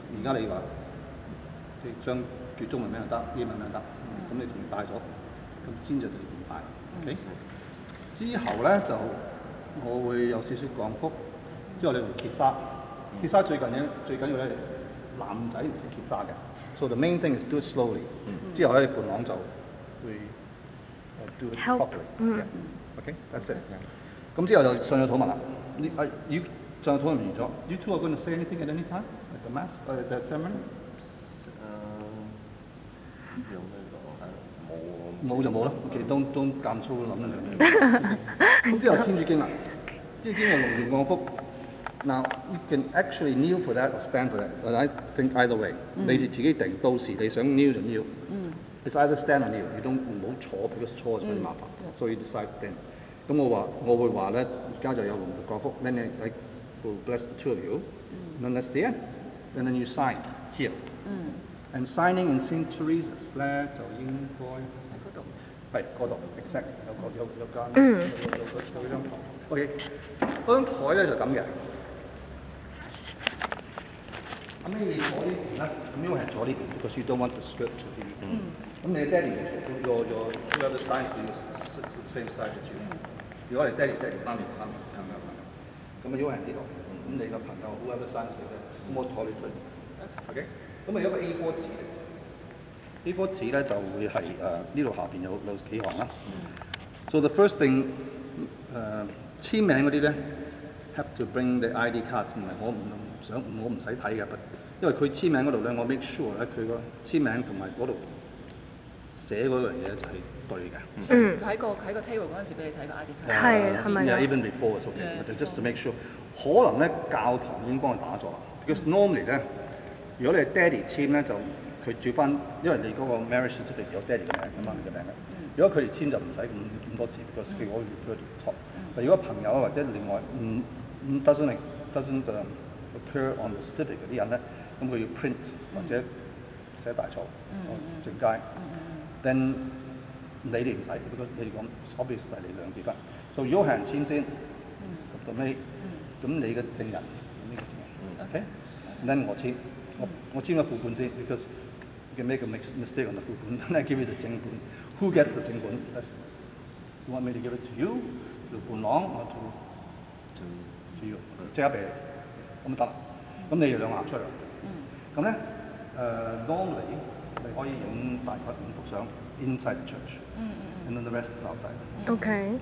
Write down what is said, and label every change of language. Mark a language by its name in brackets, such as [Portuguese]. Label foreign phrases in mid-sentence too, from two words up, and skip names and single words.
[Cantonese] 而家你話即係將叫中文名又得，英文名又得，咁你同佢帶咗，咁先就唔帶。OK？之後咧就我會有少少降福，之後你同揭沙，揭沙最緊要咧男仔唔識揭沙嘅。 [English] So the main thing is do it slowly。 [Cantonese] 之後咧伴郎就會 [English] do it properly。 OK， that's it。 [Cantonese] 咁之後就上咗禱文啦。上咗禱文完咗。 [English] You two are going to say anything at any time at the mass or at the ceremony？ [Cantonese] 有咩講啊？冇就冇啦。OK，都間粗諗兩樣。咁之後天主經啦，天主經係龍年降福。 [English] Now you can actually kneel for that or stand for that, but I think either way， [Cantonese] 你哋自己定，到時你想 kneel 就 kneel。 [English] It's either stand or kneel， [Cantonese] 你都唔好坐，because 坐就最麻煩。所以 [English] decide stand。 [Cantonese] 咁我會話咧，而家就有龍年降福 [English] ，then I will bless the two of you，and then that's the end，and then you sign here。And signing in St. [Cantonese] Teresa's 咧就應該喺嗰度，係嗰度 exact 有間有張台。OK， 嗰張台咧就咁嘅。咁你坐呢邊咧，咁因為係坐呢邊 ， [English] because you don't want the skirt to be。 [Cantonese] 咁你爹哋 [English] your whoever signs to you is the same side as you。 [Cantonese] 如果係爹哋媽咪，咁如果係呢度，咁你個朋友 [English] whoever signs to you [Cantonese] 咧，咁我坐你對面 ，OK？咁啊有一個 A4 紙嚟 ，A4 紙咧就會係呢度下邊有幾行啦。 [English] So the first thing [Cantonese] 簽名嗰啲咧 [English] have to bring the ID card， [Cantonese] 唔係我唔使睇嘅，因為佢簽名嗰度咧，我 [English] make sure [Cantonese] 咧佢個簽名同埋嗰度寫嗰樣嘢就係對嘅。喺個 table 嗰陣時俾你睇個 [English] ID card。 [Cantonese] 係咪啊 [English] ？Even before it's okay，just to make sure。 [Cantonese] 可能咧教堂已經幫佢打咗啦 ， [English] because normally [Cantonese] 咧，如果你係爹哋簽咧就佢照翻，因為你嗰個 [English] marriage certificate [Cantonese] 有爹哋嘅名咁嘛，你嘅名嘅。如果佢哋簽就唔使咁多字，because佢可以 [English] refer to top。 [Cantonese] 但如果朋友或者另外 [English] doesn't occur on the certificate [Cantonese] 嗰啲人咧，咁佢要 print 或者寫大錯， [English] 正楷。Then [Cantonese] 你哋唔使 [English] ，because [Cantonese] 你哋講 [English] obvious [Cantonese] 係你兩結婚。 [English] So [Cantonese] 如果係人簽先，到尾咁你嘅證人呢個證人 [English] ，OK？Then [Cantonese] 我簽，我簽個副本先 [English] ，because you can make a mistake on the 副本 ，then I give you the 正本。Who gets the 正本 ？You want me to give it to you, to 伴郎 ，or to you？ [Cantonese] 即刻俾你，咁得啦。咁你哋兩個行出嚟。咁咧normally 你可以影大概5幅相 [English] inside the church，and then the rest is outside。 [Cantonese] OK。